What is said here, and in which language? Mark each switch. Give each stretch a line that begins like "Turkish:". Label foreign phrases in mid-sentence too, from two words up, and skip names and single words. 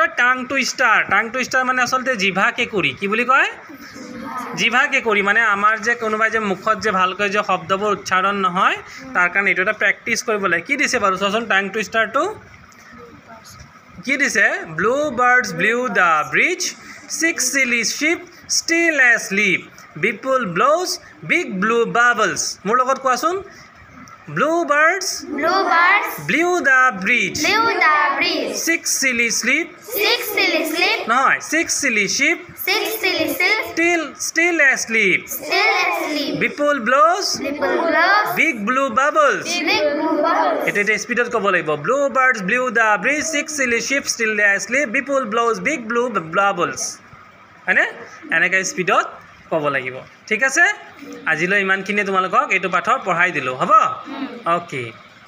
English: tongue twister
Assamese: মানে আচলতে জিভা কেঁকুৰি কি বুলি কয় জিভা কেঁকুৰি মানে আমাৰ যে কোনোবাই যে মুখত যে ভালকৈ যে শব্দবোৰ উচ্চাৰণ নহয় তাৰ কাৰণে এইটো এটা প্ৰেক্টিচ কৰিব লাগে কি দিছে বাৰু চোৱাচোন
English: tongue twisterটো
Assamese: কি দিছে
English: blue birds blew the bridge 6 silly sheep still asleep people blows big blue bubbles
Assamese: মোৰ লগত কোৱাচোন
English: Blue birds blew the bridge 6 silly sleep no 6 silly sheep still asleep people blows big blue bubbles
Assamese: এটা স্পিডত ক'ব লাগিব
English: blue birds blew the bridge 6 silly sheep still asleep people blows big blue bubbles
Assamese: হয়নে এনেকৈ স্পিডত ক'ব লাগিব ঠিক আছে আজিলৈ ইমানখিনি তোমালোকক এইটো পাঠৰ পঢ়াই দিলোঁ হ'ব অ'কে